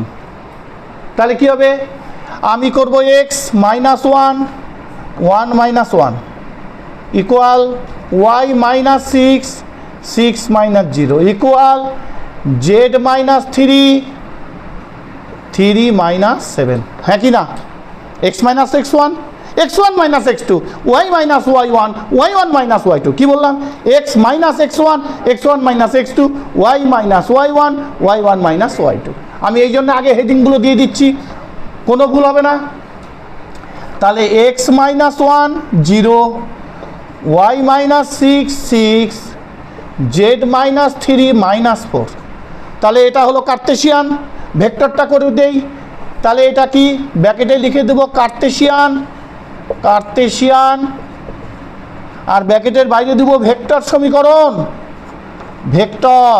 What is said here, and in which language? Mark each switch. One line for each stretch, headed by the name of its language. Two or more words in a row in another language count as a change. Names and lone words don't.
Bangla: তাহলে কি হবে? আমি করব x - 1 1 - 1 ইকুয়াল y - 6 6 - 0 ইকুয়াল z - 3 3 - 7। হ্যাঁ কি না? x - x1 x1 - x2 y - y1 y1 - y2। কি বললাম? x - x1 x1 - x2 y - y1 y1 - y2। আমি এই জন্য আগে হেডিংগুলো দিয়ে দিচ্ছি, কোনো ভুল হবে না। তাহলে x - 1 0 y - 6 6 z - 3 -4। তাহলে এটা হলো কার্টেসিয়ান। ভেক্টরটা করে দেই, তাহলে এটা কি ব্র্যাকেটে লিখে দেবো কার্টেসিয়ান, কার্টেসিয়ান, আর ব্র্যাকেটের বাইরে দেবো ভেক্টর সমীকরণ, ভেক্টর।